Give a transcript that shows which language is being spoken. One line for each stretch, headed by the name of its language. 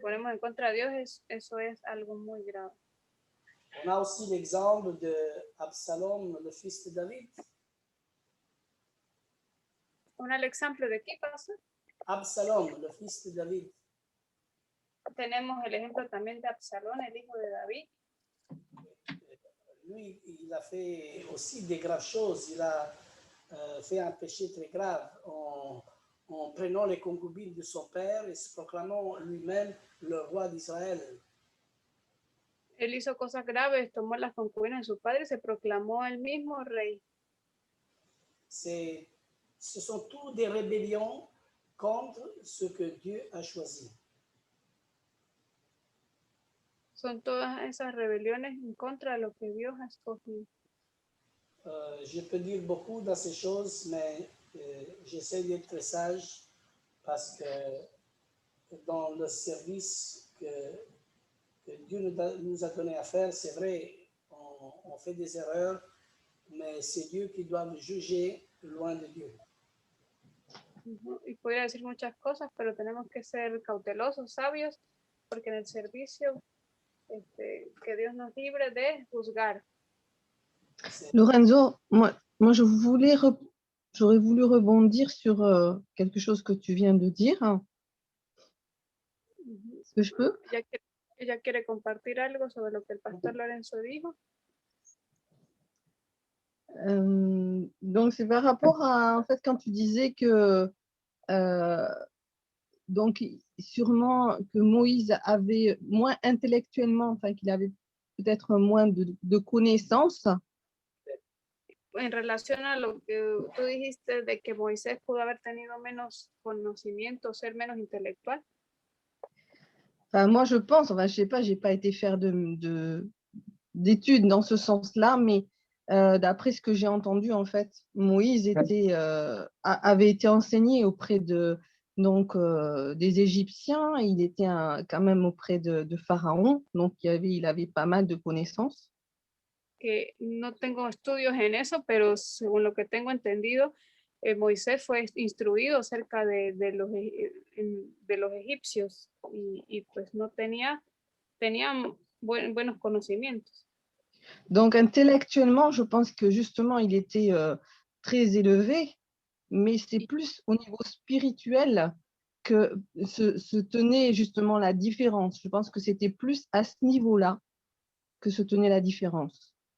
Spanish: ponemos en contra de Dios, eso es algo muy grave.
French: On a aussi l'exemple de Absalom, le fils de David.
Spanish: Un ejemplo de qué pasa.
French: Absalom, le fils de David.
Spanish: Tenemos el ejemplo también de Absalón, el hijo de David.
French: Lui, il a fait aussi des graves choses. Il a fait un péché très grave en prenant les concubines de son père et se proclamant lui-même le roi d'Israël.
Spanish: Él hizo cosas graves, tomó las concubinas de su padre y se proclamó él mismo rey.
French: Ce sont tous des rébellions contre ce que Dieu a choisi.
Spanish: Son todas esas rebeliones en contra de lo que Dios ha escogido.
French: Je peux dire beaucoup dans ces choses, mais j'essaie d'être très sage parce que dans le service que Dieu nous a donné à faire, c'est vrai, on fait des erreurs, mais c'est Dieu qui doit nous juger loin de Dieu.
Spanish: Y podría decir muchas cosas, pero tenemos que ser cautelosos, sabios, porque en el servicio que Dios nos libre de juzgar.
French: Lorenzo, moi j'aurais voulu rebondir sur quelque chose que tu viens de dire. Est-ce que je peux?
Spanish: Ella quiere compartir algo sobre lo que el pastor Lorenzo dijo.
French: Donc c'est par rapport à, en fait, quand tu disais que donc sûrement que Moïse avait moins intellectuellement, enfin qu'il avait peut-être moins de connaissances.
Spanish: En relación a lo que tú dijiste de que Moisés pudo haber tenido menos conocimiento, ser menos intelectual.
French: Enfin, moi je pense, enfin je sais pas, j'ai pas été faire d'études dans ce sens-là, mais d'après ce que j'ai entendu, en fait, Moïse avait été enseigné auprès des Égyptiens, il était quand même auprès de Pharaon, donc il avait pas mal de connaissances.
Spanish: Que no tengo estudios en eso, pero según lo que tengo entendido, Moisés fue instruido acerca de los egipcios y pues no tenía buenos conocimientos.
French: Donc intellectuellement, je pense que justement, il était très élevé, mais c'est plus au niveau spirituel que se tenait justement la différence. Je pense que c'était plus à ce niveau-là que se tenait la différence.